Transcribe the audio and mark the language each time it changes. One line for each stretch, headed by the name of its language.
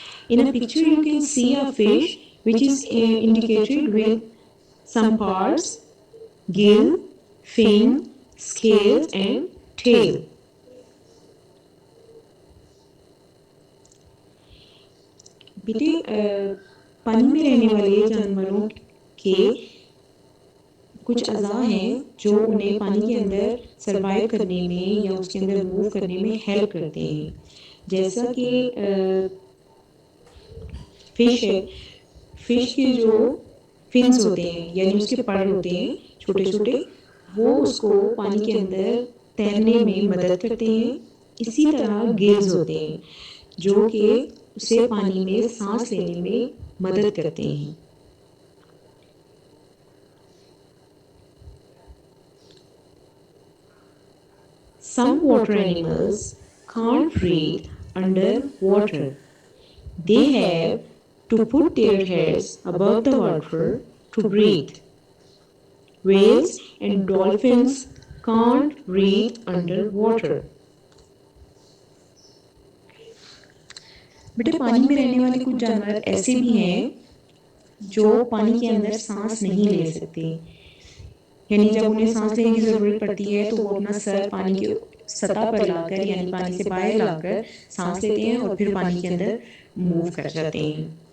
English: In a picture you can see a fish which is indicated with some parts: gill, fin, scales and tail.
Hindi: बेटे पानी में रहने वाले जानवरों के कुछ अज़ा हैं जो उन्हें पानी के अंदर सरवाइव करने में या उसके अंदर मूव करने में हेल्प करते हैं. जैसा कि फिश के जो फिन्स होते हैं यानी उसके पर होते हैं छोटे छोटे, वो उसको पानी के अंदर तैरने में मदद करते हैं. इसी तरह गिल्स होते हैं जो कि उसे पानी में सांस लेने में मदद करते हैं.
English: Some water animals can't breathe under water. They have to put their heads above the water to breathe. Whales and dolphins can't breathe underwater.
Hindi: बेटे पानी में रहने वाले कुछ जानवर ऐसे भी हैं जो पानी के अंदर सांस नहीं ले सकते, यानी जब उन्हें सांस लेने की ज़रूरत पड़ती है तो वो अपना सर पानी की सतह पर लाकर यानी पानी से बाहर लाकर सांस लेते हैं और फिर पानी के अंदर मूव कर जाते हैं.